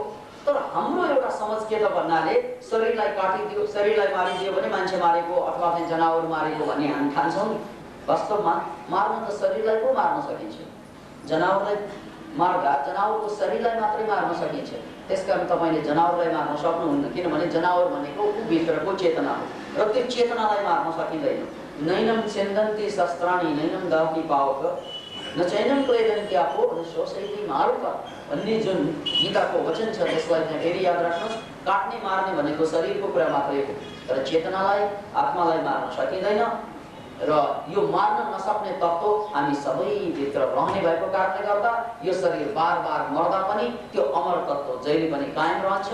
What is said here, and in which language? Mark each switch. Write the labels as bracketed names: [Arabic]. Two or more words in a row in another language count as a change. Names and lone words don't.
[Nepali] तर हाम्रो एउटा समझ के त भन्नाले शरीरलाई काटिदियो, शरीरलाई मारिदियो भने मान्छे मारेको अथवा चाहिँ जनावर मारेको भन्ने हामी ठान्छौँ। वास्तवमा मार्नु त शरीरलाई पो मार्न सकिन्छ। जनावरलाई मार्दा जनावरको शरीरलाई मात्रै मार्न सकिन्छ। त्यसकारण तपाईले जनावरलाई मार्न सक्नुहुन्न, किनभने जनावर भनेको भित्रको चेतना हो र त्यो चेतनालाई मार्न सकिँदैन। [Sanskrit] नैनम छिन्दन्ति शस्त्राणि नैनम दहति पावक न चैनम क्लेदन्ति आपो न शोषयति मारुक [Nepali] भन्ने जुन गीताको वचन छ, त्यसलाई चाहिँ फेरि याद राख्नुहोस्। काट्ने मार्ने भनेको शरीरको कुरा मात्रै हो, तर चेतनालाई, आत्मालाई मार्न सकिँदैन। र यो मार्न नसक्ने तत्त्व हामी सबैभित्र रहने भएको कारणले गर्दा यो शरीर बार बार मर्दा पनि त्यो अमर तत्त्व जहिले पनि कायम रहन्छ।